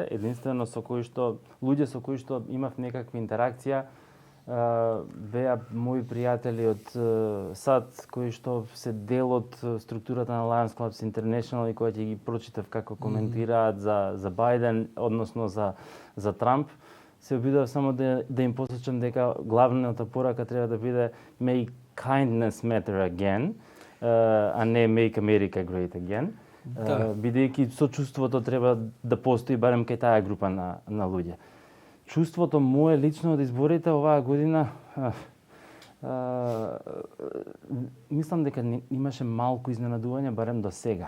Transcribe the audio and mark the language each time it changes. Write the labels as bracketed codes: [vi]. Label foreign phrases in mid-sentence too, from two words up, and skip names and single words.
[mk] Единствено со кои што луѓе со кои што имав некаква интеракција беа мои пријатели од САД, кои што се дел од структурата на Lions Clubs International и кои ќе ги прочитав како коментираат за Бајден, односно за Трамп. Се обидов само да им посочам дека главната порака треба да биде [en] Make kindness matter again, [mk] а не [en] Make America great again. [mk] Бидејќи сочувството треба да постои барем кај таа група на луѓе. Чувството мое лично од изборите оваа година, мислам дека имаше малку изненадување, барем до сега.